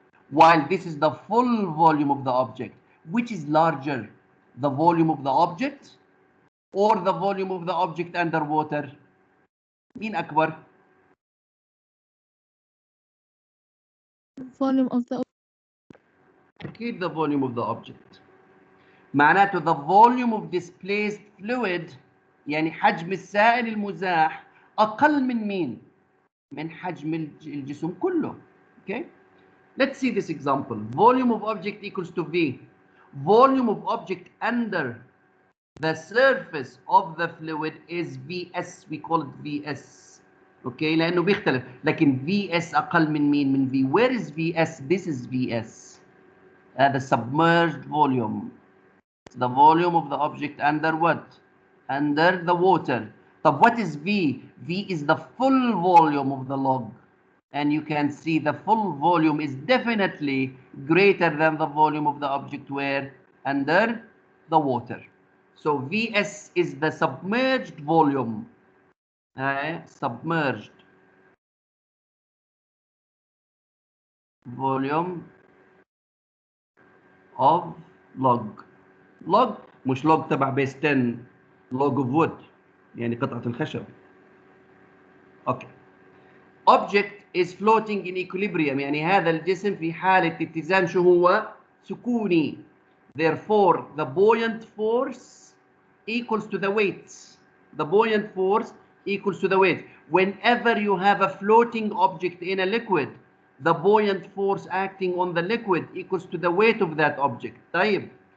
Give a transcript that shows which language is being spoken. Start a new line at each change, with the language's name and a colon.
English: while this is the full volume of the object. Which is larger, the volume of the object or the volume of the object underwater?
Arabic: مين أكبر؟
English: volume of the
Arabic: أكيد
English: the volume of the object.
Arabic: معناته
English: the volume of displaced fluid
Arabic: يعني حجم السائل المزاح أقل من مين؟ من حجم الجسم كله.
English: Okay? Let's see this example. Volume of object equals to V. Volume of object under the surface of the fluid is Vs. We call it Vs. Okay?
Arabic: لأنه بيختلف. لكن Vs أقل من مين؟ من V.
English: Where is Vs? This is Vs. The submerged volume. The volume of the object under what? Under the water. But what is V? V is the full volume of the log. And you can see the full volume is definitely greater than the volume of the object where? Under the water. So Vs is the submerged volume. Submerged volume of log. log
Arabic: مش
English: log تبع base 10 log of wood
Arabic: يعني قطعة الخشب.
English: Okay. Object is floating in equilibrium
Arabic: يعني هذا الجسم في حالة اتزان شو هو؟ سكوني.
English: Therefore the buoyant force equals to the weight. The buoyant force equals to the weight. Whenever you have a floating object in a liquid, the buoyant force acting on the liquid equals to the weight of that object.
Arabic: طيب.